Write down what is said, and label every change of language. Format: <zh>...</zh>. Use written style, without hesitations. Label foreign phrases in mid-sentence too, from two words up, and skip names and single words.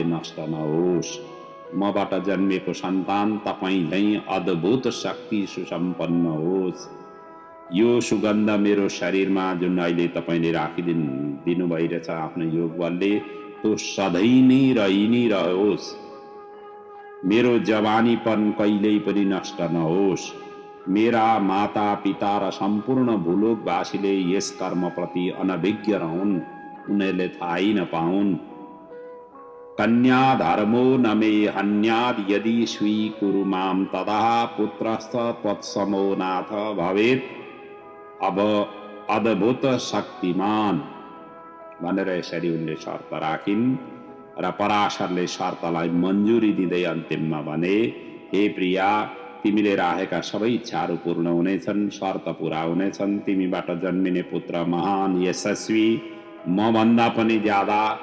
<ne>नष्ट नहोस्, मबाट जन्मेको सन्तान तपाईँ झैँ अद्भुत शक्ति सुसम्पन्न होस्, यो सुगन्ध मेरो शरीरमा जुन अहिले तपाईँले राखिदिनु भइरहेछ आफ्नो योग बलले त्यो सधैँ नै रहि नै रहोस्, मेरो जवानीपन कहिल्यै पनि नष्ट नहोस्, मेरा माता पिता र सम्पूर्ण भूलोकवासीले यस कर्मप्रति अनभिज्ञ रहन्, उनीहरूले थाहै नपाउन्।</ne> <sa>कन्या धर्मो न मे हन्याद यदि स्वीकुरु माम तदा पुत्रश्च त्वत्समो नाथ</sa> <ne>भवेत् अब अद्भुत शक्तिमान भनेर यसरी उनले शर्त राखिन् र पराशरले शर्तलाई मन्जुरी दिँदै अन्तिममा भने, हे प्रिया, तिमीले राखेका सबै इच्छाहरू पूर्ण हुनेछन्, शर्त पूरा हुनेछन्, तिमीबाट जन्मिने पुत्र महान यशस्वी, म भन्दा पनि ज्यादा</ne>